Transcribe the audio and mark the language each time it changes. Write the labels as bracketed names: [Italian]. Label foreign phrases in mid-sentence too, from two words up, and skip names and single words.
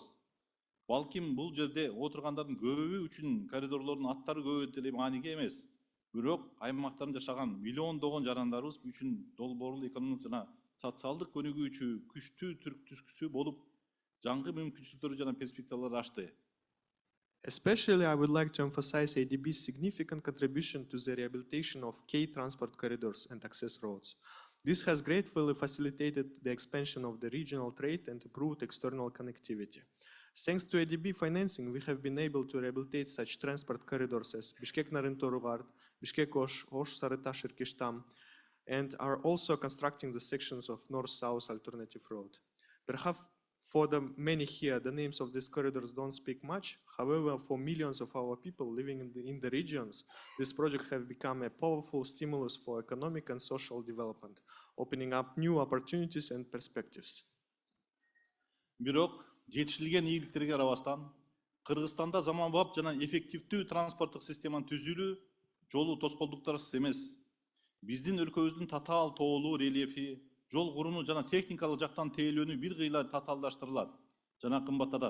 [Kyrgyz] Балким бул жерде отургандардын көбү үчүн коридорлордун аттары көп деле мааниге эмес. Бирок аймактарда жашаган миллиондогон жарандарыбыз үчүн долбоорлуу экономикалык жана социалдык өнүгүүчү күчтүү түрткүсү болуп, жаңы мүмкүнчүлүктөрү жана перспективалар ачты. [English] Especially, I would like to emphasize ADB's significant contribution to the rehabilitation of key transport corridors and access roads. This has greatly facilitated the expansion of the regional trade and improved external connectivity. Thanks to ADB financing, we have been able to rehabilitate such transport corridors as Bishkek Nарын Торгат, Bishkek Osh Sары Таш Иркештам, and are also constructing the sections of North-South Alternative Road. Perhaps for the many here, the names of these corridors don't speak much. However, for millions of our people living in the regions, this project has become a powerful stimulus for economic and social development, opening up new opportunities and perspectives. [Kyrgyz] Бирок, жетишилген ийгиликтерге карабастан, Кыргызстанда заманбап жана эффективдүү транспорттук системаны түзүүлүү жолу тоскоолдуктарсыз эмес. Биздин өлкөбүздүн татаал тоолуу рельефи, жол курууну жана техникалык жактан тейлөөнү бир кыйла татаалдаштырылат жана кымбаттатат.